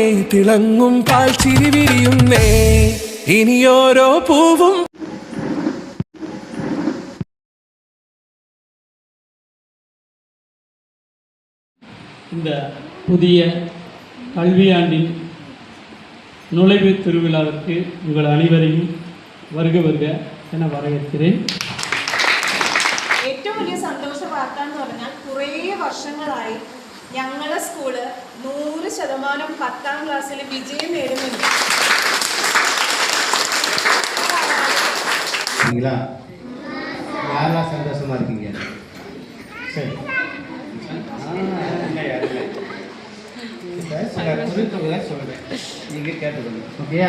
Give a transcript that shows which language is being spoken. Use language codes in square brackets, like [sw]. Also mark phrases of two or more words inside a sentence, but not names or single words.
[ml] തിളങ്ങും പാൽച്ചിരി വിരിയുന്നേ ഇനിയോരോ പൂവും. [ta] இந்த புதிய கல்வியாண்டின் நுழைவு திருவிழாவிற்கு உங்கள் அனைவரையும் வருக வருக என வரவேற்கிறேன். [ml] ഏറ്റവും വലിയ സന്തോഷ വാർത്ത എന്ന് പറഞ്ഞാൽ കുറേ വർഷങ്ങളായി ഞങ്ങളുടെ സ്കൂള് 100% 10ാം ക്ലാസ്സിൽ വിജയം നേടുന്നുണ്ട്. [ta] யாரெல்லாம் சந்தோஷமா இருக்கீங்க? சரி, சில குறிப்புகளை சொல்றேன், நீங்க கேட்டுக்கணும். ஓகேயா?